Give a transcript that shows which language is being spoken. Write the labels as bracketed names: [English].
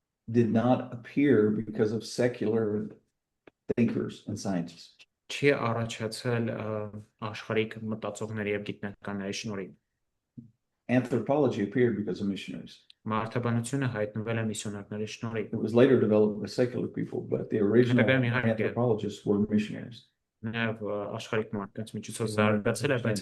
[English] did not appear because of secular thinkers and scientists. [Armenian] Չի առաջացել աշխարհիկ մտածողների եւ գիտնականների շնորհիվ։ [English] Anthropology appeared because of missionaries. [Armenian] Մարդաբանությունը հայտնվել է միսիոներների շնորհիվ։ [English] It was later developed by secular people, but the original anthropologists were missionaries. [Armenian] Նաև աշխարհիկ մարդկանց միջոցով զարգացել է, բայց